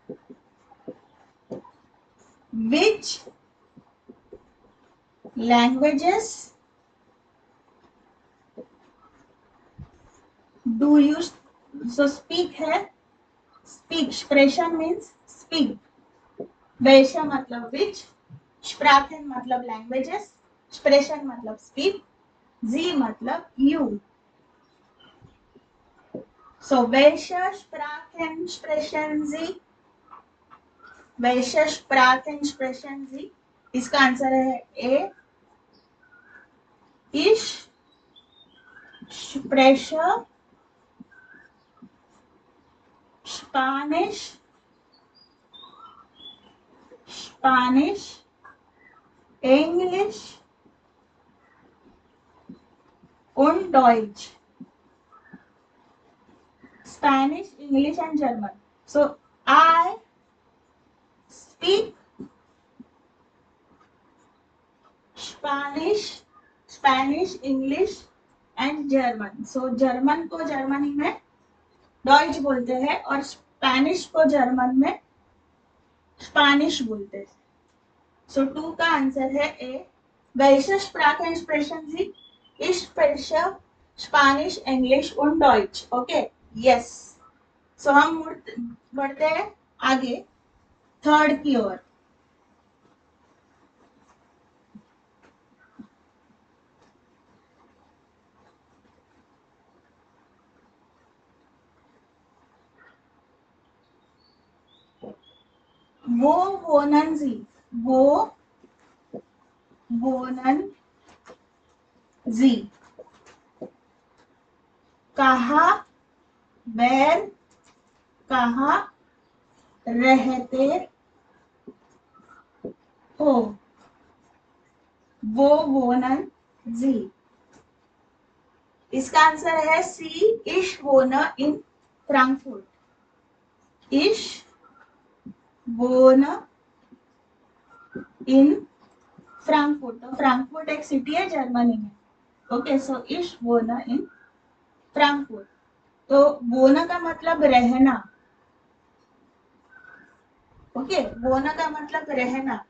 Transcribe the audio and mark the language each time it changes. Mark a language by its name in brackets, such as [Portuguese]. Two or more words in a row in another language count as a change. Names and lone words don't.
[English] Which languages do you so speak है? Speak, expression means speak. [Hindi] welche मतलब which, Sprachen मतलब languages, expression मतलब speak, Sie मतलब you. [German] So welche Sprachen sprechen Sie? welche Sprachen sprechen Sie? [Hindi] इसका आंसर है ए, [German] ich spreche Spanish, English und Deutsch. [English] Spanish, English and German. So I speak Spanish, English and German. [Hindi] So German को जर्मनी में Deutsch बोलते हैं और Spanish को जर्मन में Spanish बोलते हैं। So 2 का आंसर है ए, [German] welche Sprachen sprechen Sie? Ich spreche Spanish, English und Deutsch. [English] Okay, yes. [Hindi] So हम बढ़ते हैं आगे थर्ड की ओर। [German] wo wohnen Sie, wo wohnen Sie, [Hindi] कहाँ, where, कहाँ रहते हो, [German] wo wohnen Sie. [Hindi] इसका आंसर है सी, [German] ich wohne in Frankfurt। ich wohne in Frankfurt. [Hindi] तो फ्रैंकफर्ट एक सिटी है जर्मनी में। ओके, सो [German] ich wohne in Frankfurt. [Hindi] तो wohne का मतलब रहना। ओके, wohne का मतलब रहना।